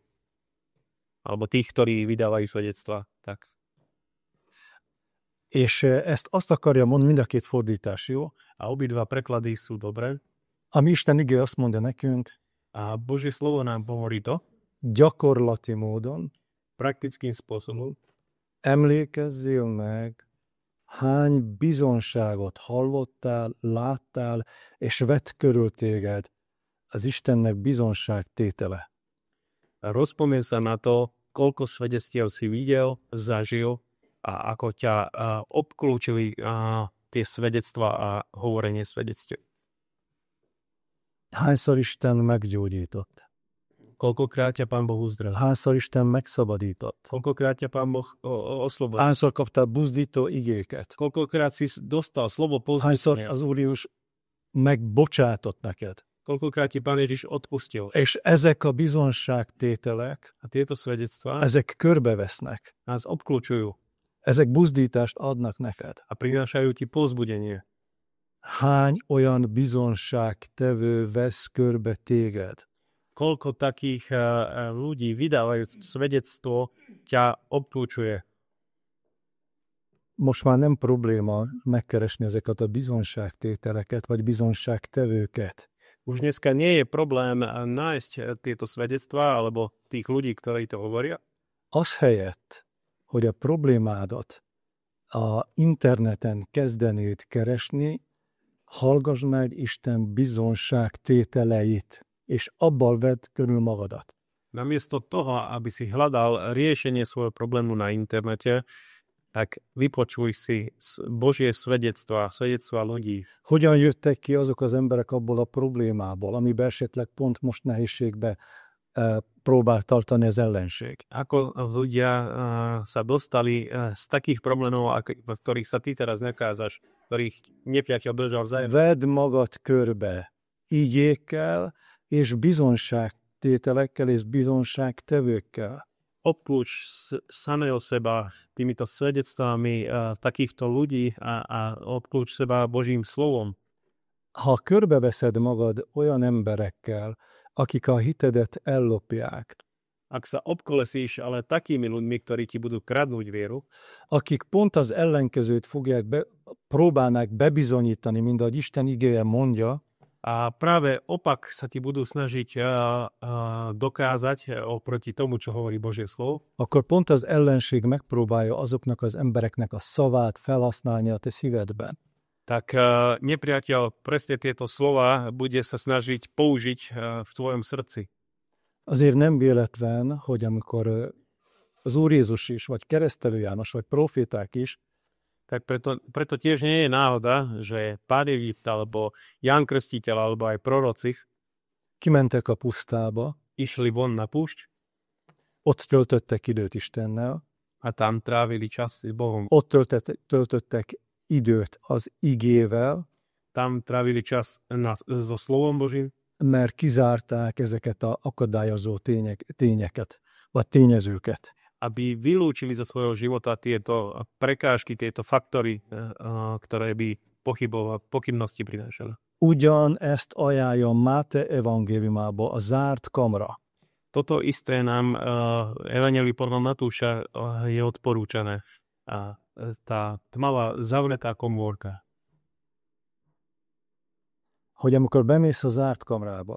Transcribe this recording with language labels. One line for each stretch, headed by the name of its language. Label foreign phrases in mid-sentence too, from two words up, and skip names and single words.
Slovak: Alebo tých, ktorí vydávajú svedectva. Tak.
Hungarian: És ezt azt akarja mondani, mind a két fordítás, jó?
Slovak: A obidva preklady sú dobré.
Hungarian: Ami Isten igé azt mondja nekünk,
Slovak: a Božie slovo nám hovorí to,
Hungarian: gyakorlati módon,
Slovak: praktickým spôsobom,
Hungarian: emlékezzél meg, hány bizonságot hallottál, láttál, és vett körül téged az Istennek bizonságtétele.
Slovak: Rozpomien sa na to, koľko svedectiev si videl, zažil a ako ťa obklúčili tie svedectva a hovorenie svedectiev.
Hungarian: Hányszor Isten meggyógyított?
Slovak: Koľkokrát ťa Pán Boh uzdravil?
Hungarian: Hányszor Isten megszabadított?
Slovak: Koľkokrát ťa Pán Boh oslobodil?
Hungarian: Hányszor kaptál buzdító igéket?
Slovak: Koľkokrát si dostal slovo povzbudenia?
Hungarian: Hányszor az Úr Jézus megbocsátott neked?
Slovak: Koľkokrát ti Pán Ježiš odpustil?
Hungarian: És ezek a bizonságtételek,
Slovak: a tieto svedectvá,
Hungarian: ezek körbevesznek.
Slovak: Nás obklúčujú.
Hungarian: Ezek buzdítást adnak neked.
Slovak: A prinášajú ti povzbudenie.
Hungarian: Hány olyan bizonságtevő vesz körbe téged?
Slovak: Koľko takých ľudí vydávajú svedectvo ťa obklúčuje.
Hungarian: Most már nem probléma megkeresni ezeket a bizonságtételeket, vagy bizonságtevőket.
Slovak: Už dneska nie je problém nájsť tieto svedectvá alebo tých ľudí, ktorí to hovoria.
Hungarian: Az helyett, hogy a problémádat a interneten kezdenéd keresni, hallgass meg Isten bizonságtételeit, és abban vedd körül magadat.
Slovak: Namiesto toho, aby si hľadal riešenie svojho problému na internete, tak vypočuj si Božie svedectvá ľudí.
Hungarian: Hogyan jöttek ki azok az emberek abból a problémából, amiben esetleg pont most nehézségbe próbál tartani az ellenség?
Slovak: Ako ľudia sa dostali z takých problémov, v ktorých sa ty teraz nakázaš, ktorých nepriateľ držal vzájomne.
Hungarian: Vedd magad körbe igékkel és bizonságtételekkel és bizonságtevőkkel.
Slovak: Obklúč samého seba týmito svedectvami takýchto ľudí a obklúč seba Božím slovom.
Hungarian: Ha körbeveszed magad olyan emberekkel, akik a hitedet ellopják,
Slovak: Ak sa obkolesíš ale takými ľuďmi, ktorí ti budú kradnúť vieru,
Hungarian: akik pont az ellenkezőt próbálnák bebizonyítani, mint ahogy Isten igéje mondja,
Slovak: a práve opak sa ti budú snažiť dokázať oproti tomu, čo hovorí Božie slovo,
Hungarian: akkor pont az ellenség megpróbálja azoknak az embereknek a szavát felhasználni a te szívedben.
Slovak: tak nepriateľ presne tieto slova bude sa snažiť použiť v tvojom srdci.
Hungarian: Azért nem véletlen, hogy amikor az Úr Jézus is, vagy Keresztelő János, vagy proféták is,
Slovak: Tak preto tiež nie je náhoda, že Pán Egypt, alebo Ján Krstiteľ, alebo aj proroci
Hungarian: kimentek a pusztába,
Slovak: išli von na púšť
Hungarian: ott töltöttek időt Istennel,
Slovak: a tam trávili čas s Bohom.
Hungarian: ott töltöttek időt az igével,
Slovak: Tam trávili čas so slovom Božím,
Hungarian: mert kizárták ezeket a akadályozó tényeket, vagy tényezőket.
Slovak: aby vylúčili zo svojho života tieto prekážky, tieto faktory, ktoré by pochybnosti prinášali.
Hungarian: Ugyan ezt ajánlja Máté evangéliumába a zárt kamra.
Slovak: Toto isté nám Evanjelium podľa Matúša je odporúčané. Tá tmavá zavretá komórka.
Hungarian: Hogy amikor bemész a zárt kamrába,